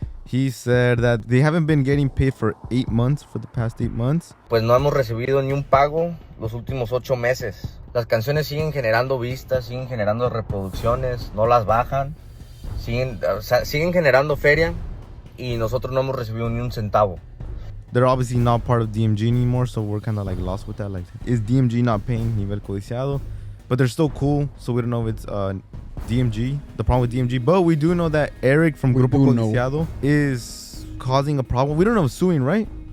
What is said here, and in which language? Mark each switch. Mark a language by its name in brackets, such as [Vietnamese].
[English] He said that they haven't been getting paid for the past 8 months. [Spanish] Pues no hemos recibido ni un pago los últimos 8 meses. Las canciones siguen generando vistas, siguen generando reproducciones, no las bajan. Siguen generando feria y nosotros no hemos recibido ni un centavo. [English] They're obviously not part of DMG anymore, so we're kind of like lost with that. Like, is DMG not paying Nivel Codiciado? But they're still cool, so we don't know if it's DMG, the problem with DMG. But we do know that Eric from Grupo Codiciado is causing a problem. We don't know if suing, right?